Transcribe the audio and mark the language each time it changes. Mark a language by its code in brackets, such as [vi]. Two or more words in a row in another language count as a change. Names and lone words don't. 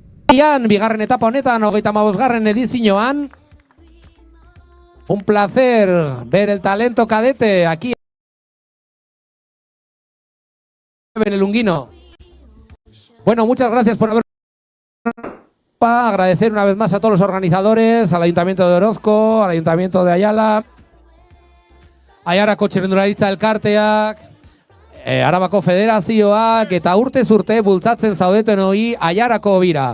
[eu] bigarren etapa honetan, 35. edizioan. [es] Un placer ver el talento cadete aquí en el Unguino. Bueno, muchas gracias por haber... Agradecer una vez más a todos los organizadores, al Ayuntamiento de Orozco, al Ayuntamiento de Ayala, [eu] Aiarako txirrindularitza elkarteak, Arabako Federazioak eta urtez urte bultzatzen zaudeten hori Aiarako bira.